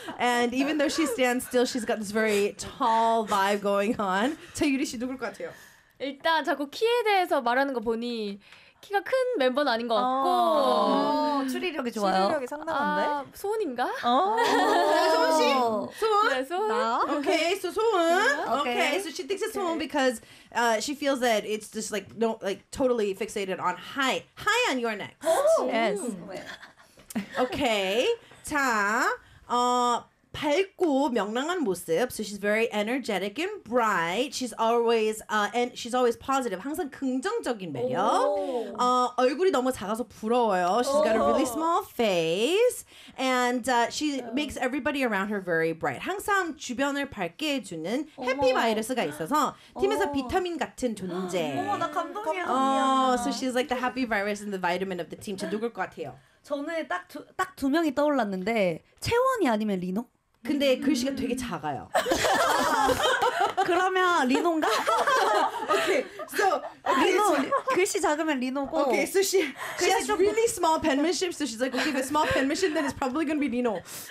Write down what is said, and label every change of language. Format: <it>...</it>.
<en>And even though she stands still, she's got this very tall vibe going on.</en> <ko>자, 유리 씨 누굴 것 같아요? 일단 자꾸 키에 대해서 말하는 거 보니 키가 큰 멤버는 아닌 것 같고 추리력이 좋아요. 추리력이 상당한데? 아, 소은인가? 소은 씨? 소은? 네, 소은? 나?</ko> <en>Okay, so 소은. Okay, so she thinks it's 소은 because she feels that it's just like, no, like totally fixated on high. High on your next. Yes.</en> <ko>Okay, 자, 밝고 명랑한 모습.</ko> <en>So she's very energetic and bright. She's always and she's always positive.</en> <ko>항상 긍정적인 매력. 얼굴이 너무 작아서 부러워요.</ko> <en>She's got a really small face, and she makes everybody around her very bright.</en> <ko>항상 주변을 밝게 해주는 해피 바이러스가 있어서 팀에서 비타민 같은 존재. 어머, 나 감동이야.</ko> <en>So she's like the happy virus and the vitamin of the team.</en> <ko>자, 누굴 것 같아요? 저는 딱 두 명이 떠올랐는데 채원이 아니면 리노? 근데 글씨가 되게 작아요. 그러면 리노인가?</ko> <en>오케이. So, okay,</en> <ko>리노, 글씨 작으면 리노고.</ko> <en>오케이. Okay, so she has really small penmanship. So she's like, okay, if it's small penmanship, then it's probably gonna be 리노.</en>